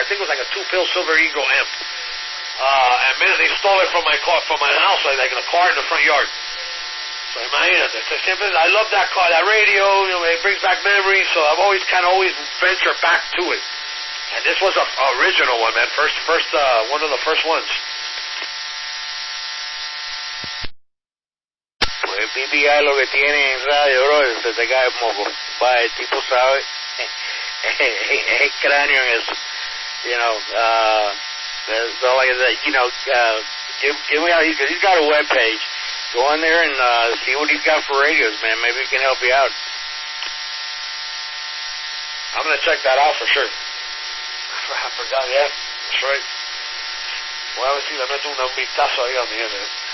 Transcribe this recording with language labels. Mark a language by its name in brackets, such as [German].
[English] I think it was like a 2-pill Silver Eagle amp. And man, they stole it from my house, like in a car in the front yard. So imagínate, I love that car, that radio. You know, it brings back memories. So I've always ventured back to it. And this was a original one, man. First, one of the first ones. [Spanish] Pues PPI lo que tiene en radio, bro, se te cae el moco. Va, el tipo sabe. Es cráneo en eso. [English] You know, that's all I can say. You know, give me out, because he's got a web page. Go on there and see what he's got for radios, man. Maybe he can help you out. I'm going to check that out for sure. I forgot, yeah. That's right. [Spanish] Voy a ver si le meto un vistazo ahí a mi internet.